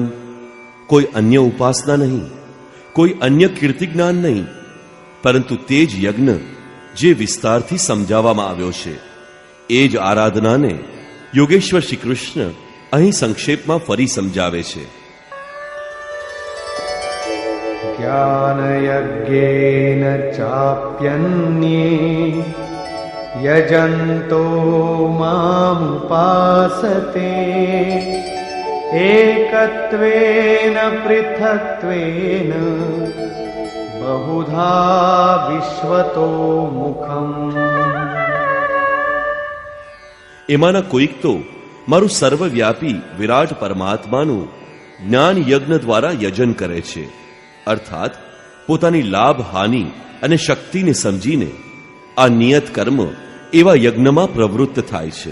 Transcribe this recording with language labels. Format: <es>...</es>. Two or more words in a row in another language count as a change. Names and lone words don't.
<gu>કોઈ અન્ય ઉપાસના નહીં, કોઈ અન્ય કીર્તિ જ્ઞાન નહીં, પરંતુ તે જ યજ્ઞ જે વિસ્તારથી સમજાવવામાં આવ્યો છે એ જ આરાધનાને યોગેશ્વર શ્રી કૃષ્ણ અહીં સંક્ષેપમાં ફરી સમજાવે છે.</gu> <sa>ज्ञानयज्ञेन चाप्यन्ये यजन्तो मामुपासते एकत्वेन पृथक्त्वेन बहुधा विश्वतो मुखम्.</sa> <gu>એમાંના કોઈક તો મારું સર્વવ્યાપી વિરાટ પરમાત્માનું જ્ઞાન યજ્ઞ દ્વારા યજન કરે છે, અર્થાત પોતાની લાભ, હાનિ અને શક્તિને સમજીને આ નિયત કર્મ એવા યજ્ઞમાં પ્રવૃત્ત થાય છે.</gu>